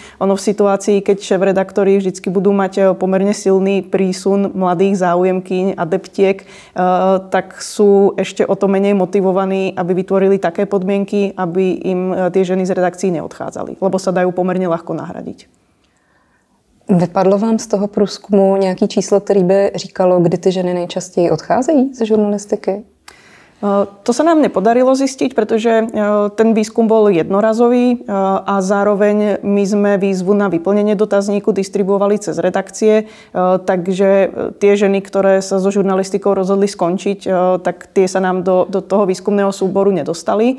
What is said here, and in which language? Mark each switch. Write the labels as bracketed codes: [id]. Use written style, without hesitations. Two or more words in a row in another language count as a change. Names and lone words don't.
[sk] Ono v situácii, keď šéfredaktori vždycky budú mať pomerne silný prísun mladých záujemkyň, adeptiek, tak sú ešte o to menej motivovaní, aby vytvorili také podmienky, aby im tie ženy z redakcií neodchádzali, lebo sa dajú pomerne ľahko nahradiť. [cs] Vypadlo vám z toho průzkumu nějaký číslo, který by říkalo, kdy ty ženy nejčastěji odcházejí ze žurnalistiky? [sk] To sa nám nepodarilo zistiť, pretože ten výskum bol jednorazový a zároveň my sme výzvu na vyplnenie dotazníku distribuovali cez redakcie, takže tie ženy, ktoré sa so žurnalistikou rozhodli skončiť, tak tie sa nám do toho výskumného súboru nedostali.